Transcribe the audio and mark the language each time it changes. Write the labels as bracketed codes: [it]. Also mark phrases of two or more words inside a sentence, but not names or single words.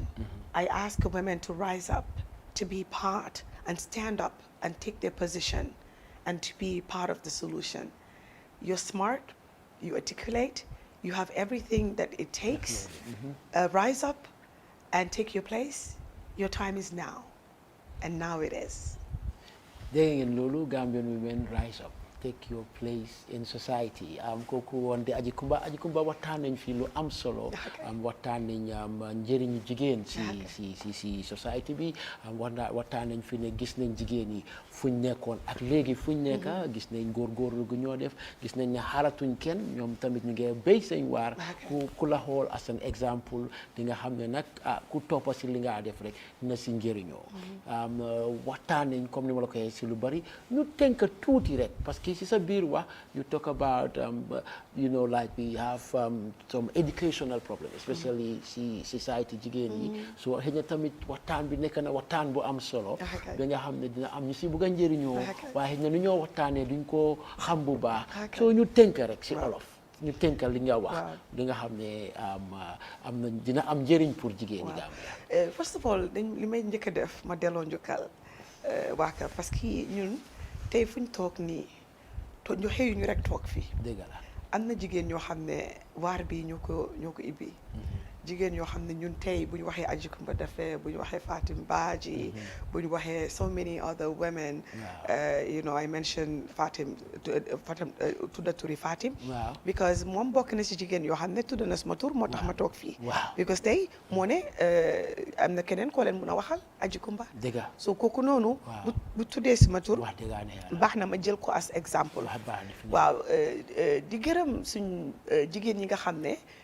[en] I ask women to rise up, to be part, and stand up, and take their position, and to be part of the solution. You're smart, you articulate, you have everything that it takes. Rise up and take your place. Your time is now, and now it is. [wo] Dégg ngeen loolu, [en] Gambian women rise up. Take your place in society. [wo] Kooku woon de Aji Kumba waxtaan nañ fi lu am solo. Waxtaan nañ njëriñu jigéen si society bi. Waxtaan nañ fi ne gis nañ jigéen yi fuñ nekkoon ak léegi fuñ nekka, gis nañ góorgóorlu gu ñoo def, gis nañ ne xaaratuñ kenn, ñoom tamit ñu ngi béy seen waar. Ku la xool [en] as an exemple [wo] di nga xam ne nag ku toppa si li nga def rek dina si njëriñoo. Waxtaan nañ comme ni ma la ko waxee si lu bari, ñu tënk tuuti rek [fr] parce que [en] it's a birwa, you talk about, you know, like we have some educational problems, especially society [wo] jigéen. So xëy na tamit waxtaan bi nekk na waxtaan bu am solo. Ba nga xam ne dina am ñu si bëgg a njëriñoo, waaye xëy na nu ñoo waxtaanee duñ ko xam bu baax. So ñu tënk rek si olof. ñu tënkal li nga wax. Li nga xam ne am na dina am njëriñ pour jigéen ñi Gambia. [en] First of all, [wo] li may njëkk a def ma delloo njukkal waa kër [fr] parce que [wo] ñun tey fuñ toog nii ñu xëyu ñu rek toog fii. Dëgg la. am na jigéen ñoo xam ne waar bi ñoo ko ibbi. jigéen yoo xam ne ñun tey bu ñu waxee Aji Kumba Dafe bu ñu waxee Fatim Badji bu ñu waxee [en] so many other women you know I mentioned Fatim [wo] tudda turi Fatim because moom bokk na si jigéen yoo xam ne tudda na sama tur moo tax ma toog fii because tey moo ne am na keneen koo leen mun a waxal Aji Kumba so kooku noonu bu tuddee sama tur baax na ma jël ko [en] as exemple [wo] waaw di gërëm suñ jigéen ñi nga xam ne